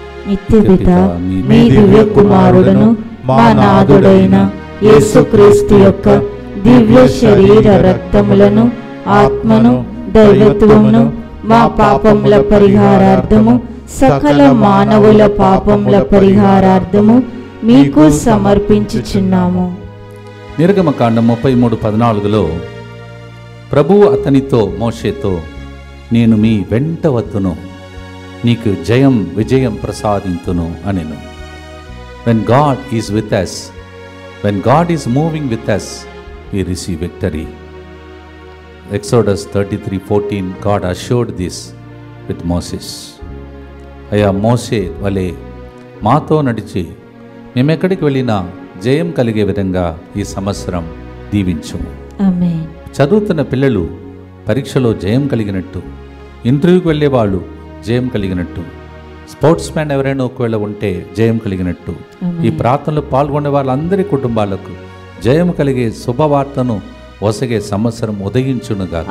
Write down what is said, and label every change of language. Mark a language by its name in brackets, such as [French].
[Telugu] నిత్యపిత, మీ దివ్య కుమారుడును మా నాథుడైన యేసుక్రీస్తు యొక్క దివ్య శరీర రక్తములను, ఆత్మను, దైవత్వమును మా పాపముల పరిహారార్థము, సకల మానవుల పాపముల పరిహారార్థము మీకు సమర్పించుచున్నాము. నిర్గమకాండం 33:14లో ప్రభువు అతనితో, మోషేతో, నేను మీ వెంట వత్తును, నీకు విజయం ప్రసాదింతును అనెను. [English] When God is with us, when God is moving with us, we receive victory. Exodus 33:14, God assured this with Moses. [Telugu] అయ్యా మోసే వలె మాతో నడిచి మేమెక్కడికి వెళ్ళినా జయం కలిగే విధంగా ఈ సంవత్సరం దీవించుము. ఆమేన్. చదువుతున్న పిల్లలు పరీక్షలో జయం కలిగినట్టు, ఇంటర్వ్యూకి వెళ్ళే వాళ్ళు జయం కలిగినట్టు, స్పోర్ట్స్ మ్యాన్ ఎవరైనా ఒకవేళ ఉంటే జయం కలిగినట్టు, ఈ ప్రార్థనలో పాల్గొనే వాళ్ళందరి కుటుంబాలకు జయం కలిగే శుభవార్తను ఒసగే సంవత్సరం ఉదయించునుగా.